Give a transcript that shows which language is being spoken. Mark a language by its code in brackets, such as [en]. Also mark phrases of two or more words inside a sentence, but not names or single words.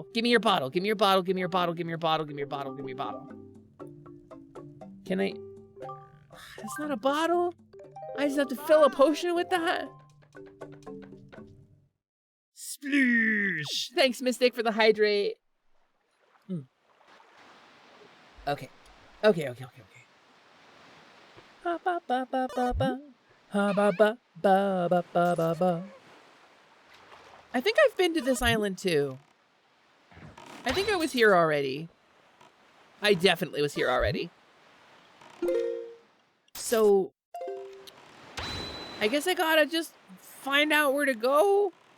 [en] Give me your bottle. Give me your bottle. Give me your bottle. Give me your bottle. Give me your bottle. Give me your bottle. Can I... That's not a bottle. I just have to fill a potion with that. Sploosh! Thanks, Mystic, for the hydrate. Okay. Okay. Ha ba ba ba ba ba. Ha ba ba ba ba ba ba ba. I think I've been to this island too. I think I was here already. I definitely was here already. So I guess I gotta just find out where to go.